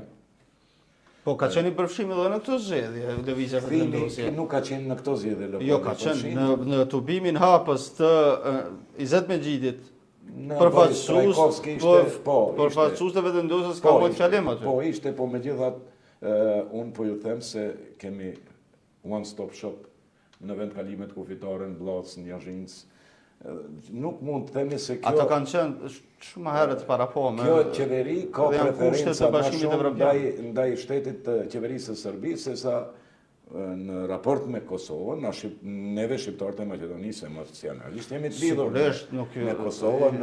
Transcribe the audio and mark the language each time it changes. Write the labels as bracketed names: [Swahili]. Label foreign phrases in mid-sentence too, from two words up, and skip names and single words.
[Albanian] Po ka qenë i përfshim edhe në këtë zgjedhje, lëvizja për vendosje. Nuk ka qenë në këtë zgjedhje. Jo, ka qenë në tubimin hapës të Izet Megjidit, përfaqësues të vendosjes ka bërë fjalim aty. Po ishte, po megjithatë unë po ju them se kemi [English] one stop shop [Albanian] në vendkalimet kufitare në Bllacë, në Jazhinc. Nuk mund të themi se kjo... Ato kanë qenë shumë herët para po. Kjo qeveri ka preferenca më shumë ndaj shtetit të qeverisë së Serbisë, sesa në raport me Kosovën, neve shqiptarët e Maqedonisë emocionalisht jemi të lidhur me Kosovën.